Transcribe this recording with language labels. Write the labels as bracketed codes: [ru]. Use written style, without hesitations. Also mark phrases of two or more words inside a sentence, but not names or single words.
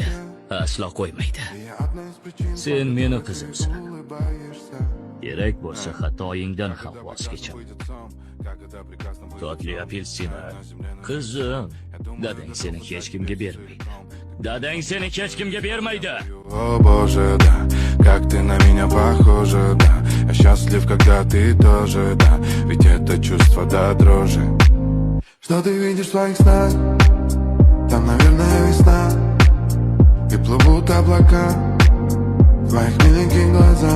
[uz] Aslo qo'ymaydi. Sen meni qizimsan. Kerak bo'lsa xatoyingdan ham voz kechaman. Totli apelsina. Qizim, dadang seni hech kimga bermaydi. Dadang seni hech kimga bermaydi. [ru] О боже, да, как ты на меня похожа, да. Я счастлив, когда ты тоже, да. Ведь это чувство до дрожи. Что ты видишь в своих снах? Там, наверное, весна. И плывут облака в твоих миленьких глазах.